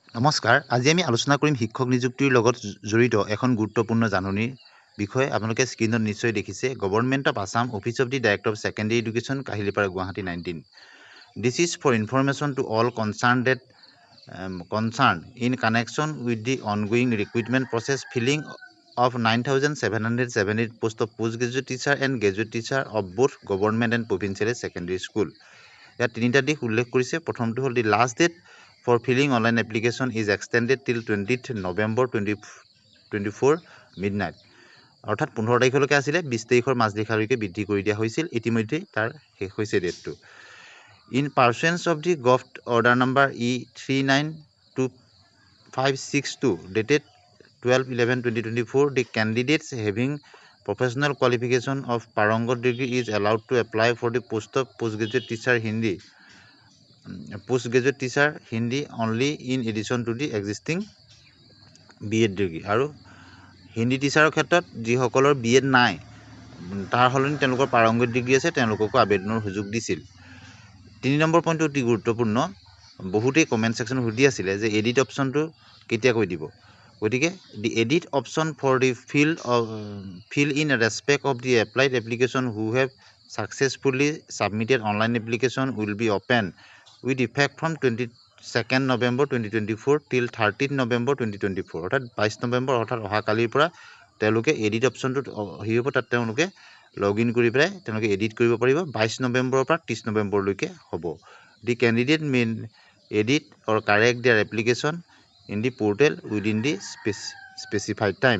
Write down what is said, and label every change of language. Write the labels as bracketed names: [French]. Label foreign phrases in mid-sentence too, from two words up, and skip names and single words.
[Assamese] নমস্কাৰ, আজি আমি আলোচনা কৰিম শিক্ষক নিযুক্তিৰ লগত জড়িত এখন গুৰুত্বপূৰ্ণ জাননীৰ বিষয়ে। আপোনালোকে স্ক্ৰীনত নিশ্চয় দেখিছে, [English] Government of Assam, Office of the Director of Secondary Education, [Assamese] কাহিলীপাৰা, গুৱাহাটী 19. [English] This is for information to all concerned in connection with the ongoing recruitment process filling of 9,778 posts of postgraduate teacher and graduate teacher of both government and provincial secondary school. [Assamese] ইয়াত তিনিটা দিশ উল্লেখ কৰিছে। প্ৰথমটো হ'ল [English] the last date for filling online application is extended till 20th November 2024 midnight. [Assamese] অৰ্থাৎ 15 তাৰিখলৈকে আছিলে, 20 তাৰিখৰ মাজনিশালৈকে বৃদ্ধি কৰি দিয়া হৈছিল। ইতিমধ্যে তাৰ শেষ হৈছে ডেটটো। [English] In pursuance of the Gov. Order number E392562 dated 12/11/2024, the candidates having professional qualification of Parangot degree is allowed to apply for the post of postgraduate teacher Hindi only in addition to the existing B.Ed degree. [Assamese] আৰু হিন্দী টিচাৰৰ ক্ষেত্ৰত যিসকলৰ B.Ed নাই, তাৰ সলনি তেওঁলোকৰ পাৰংগত ডিগ্ৰী আছে, তেওঁলোককো আবেদনৰ সুযোগ দিছিল। 3 নম্বৰ পইণ্টটো অতি গুৰুত্বপূৰ্ণ। বহুতেই [English] comment sectionত [Assamese] সুধি আছিলে যে [English] edit optionটো [Assamese] কেতিয়াকৈ দিব। [English] গতিকে the edit option for the fill in respect of the applied application who have successfully submitted online application will be open with effect from 22nd November 2024 till 30th November 2024. [Assamese] অৰ্থাৎ 22 নৱেম্বৰ অৰ্থাৎ অহাকালিৰ পৰা তেওঁলোকে [English] edit optionটোত [Assamese] হ'ব, তাত তেওঁলোকে [English] log in [Assamese] কৰি পেলাই তেওঁলোকে এডিট কৰিব পাৰিব। 22 নৱেম্বৰৰ পৰা 30 নৱেম্বৰলৈকে হ'ব। [English] the candidate main edit or correct their application in the portal within the specified time.